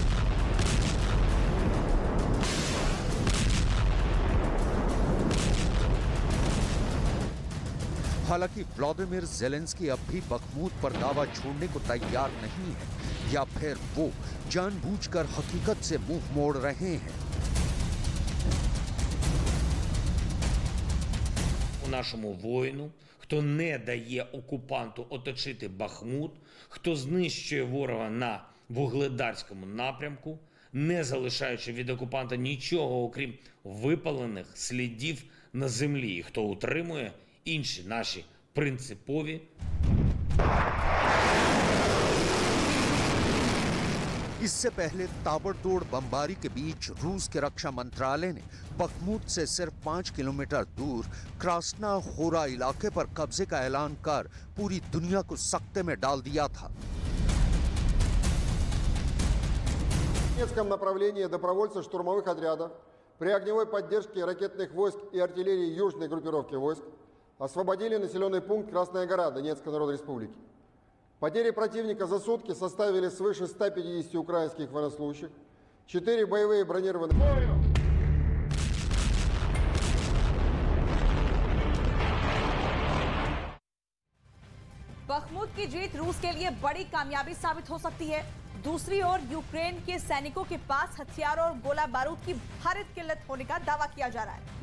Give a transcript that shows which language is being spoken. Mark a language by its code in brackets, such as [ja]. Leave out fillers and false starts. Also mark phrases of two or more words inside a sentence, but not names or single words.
[hi] हालांकि व्लादिमीर ज़ेलेंस्की अब भी बखमूत पर दावा छोड़ने को तैयार नहीं है, या फिर वो जानबूझकर हकीकत से मुंह मोड़ रहे हैं। [uk] Нашому воїну, хто не дає окупанту оточити Бахмут, хто знищує ворога на Вугледарському напрямку, не залишаючи від окупанта нічого, окрім випалених слідів на землі, і хто утримує інші наші принципові [hi] इससे पहले ताबड़तोड़ बमबारी के बीच रूस के रक्षा मंत्रालय ने बखमूत से सिर्फ 5 किलोमीटर दूर क्रास्ना होरा इलाके पर कब्जे का ऐलान कर पूरी दुनिया को सख्ते में डाल दिया था। [ru] В Донецком направлении добровольцы штурмовых отрядов при огневой поддержке ракетных войск и артиллерии южной группировки войск освободили населенный пункт Красная гора Донецкой Народной Республики. Потери противника за сутки составили свыше 150 украинских военнослужащих, 4 боевые бронированные... [hi] बखमूत की जीत रूस के लिए बड़ी कामयाबी साबित हो सकती है। दूसरी ओर यूक्रेन के सैनिकों के पास हथियारों और गोला बारूद की भारी किल्लत होने का दावा किया जा रहा है।